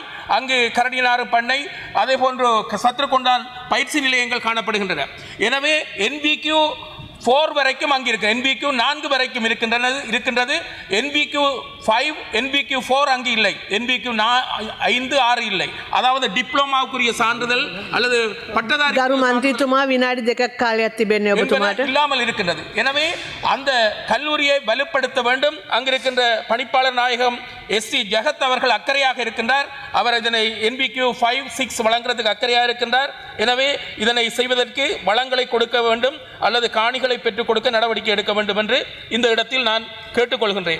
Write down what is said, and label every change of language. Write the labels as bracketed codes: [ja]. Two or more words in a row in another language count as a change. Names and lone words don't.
[ta] அங்கு கரடினாறு பண்ணை, அதே போன்று சத்ருகொண்டான் பயிற்சி நிலையங்கள் காணப்படுகின்றன. எனவே NBQ 4 வரைக்கும் அங்கு இருக்கு, NBQ 4 வரைக்கும் இருக்கின்றது. NBQ 5 NBQ4 அங்கு இல்லை, NBQ 5 6 இல்லை. அதாவது டிப்ளோமாவுக்குரிய சான்றிதழ் அல்லது பட்டதாரி [si] ගරු මන්ත්‍රීතුමා විනාඩි 2ක් කාලයක් තිබෙන්නේ ඔබතුමාට. [ta] இல்லாமல் இருக்கின்றது. எனவே அந்த கல்லூரியை வலுப்படுத்த வேண்டும். அங்கிருக்கின்ற பணிப்பாளர் நாயகம் SC ஜெகத் அவர்கள் அக்கறையாக இருக்கின்றார். அவர் இதனை NBQ 5 6 வழங்குறதுக்கு அக்கறையாக இருக்கின்றார். எனவே இதனை செய்வதற்கு வளங்களை கொடுக்க வேண்டும் அல்லது காணிகளை பெற்றுக் கொடுக்க நடவடிக்கை எடுக்க வேண்டும் என்று இந்த இடத்தில் நான் கேட்டுக்கொள்கின்றேன்.